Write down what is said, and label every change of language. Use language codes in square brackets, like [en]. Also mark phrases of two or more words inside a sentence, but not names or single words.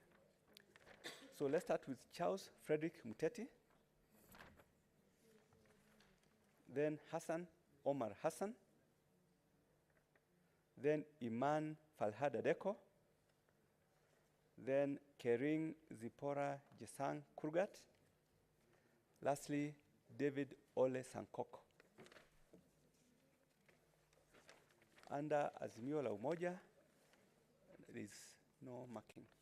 [en] So let's start with Charles Frederick Muteti. Then Hassan Omar Hassan. Then Iman Falhad Adeko. Then Kering Zipora Jesang Kurgat. Lastly, David Ole Sankok. Under Azimio la Umoja, there is no marking.